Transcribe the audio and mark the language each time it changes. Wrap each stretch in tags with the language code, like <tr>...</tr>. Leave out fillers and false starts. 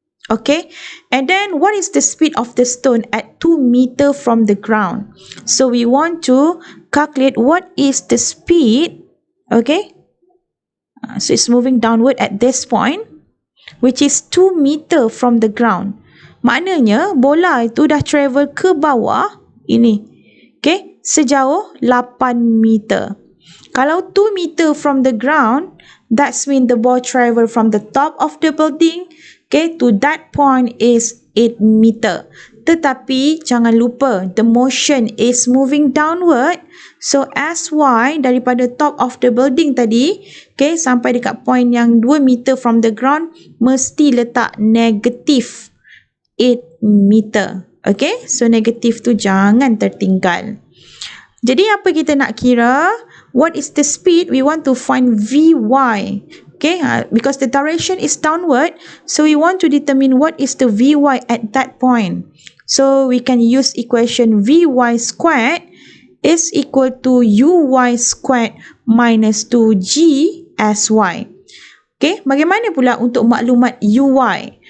<en>Okay, and then what is the speed of the stone at 2 meter from the ground? So we want to calculate what is the speed. Okay, so it's moving downward at this point, which is 2 meter from the ground.</en> <ms>Maknanya bola itu dah travel ke bawah ini. Okay, sejauh 8 meter.</ms> <en>Kalau 2 meter from the ground, that's mean the ball travel from the top of the building, okay, to that point is 8 meter.</en> <ms>Tetapi jangan lupa,</ms> <en>the motion is moving downward.</en> <ms>So SY daripada</ms> <en>top of the building</en> <ms>tadi, okay, sampai dekat point yang</ms> <en>2 meter from the ground,</en> <ms>mesti letak negatif 8 meter. Okay, so negatif tu jangan tertinggal. Jadi apa kita nak kira?</ms> <en>What is the speed? We want to find Vy. Okay, because the direction is downward, so we want to determine what is the Vy at that point. So we can use equation Vy squared is equal to Uy squared minus 2G/Sy.</en> <ms>Okay, bagaimana pula untuk maklumat Uy?</ms>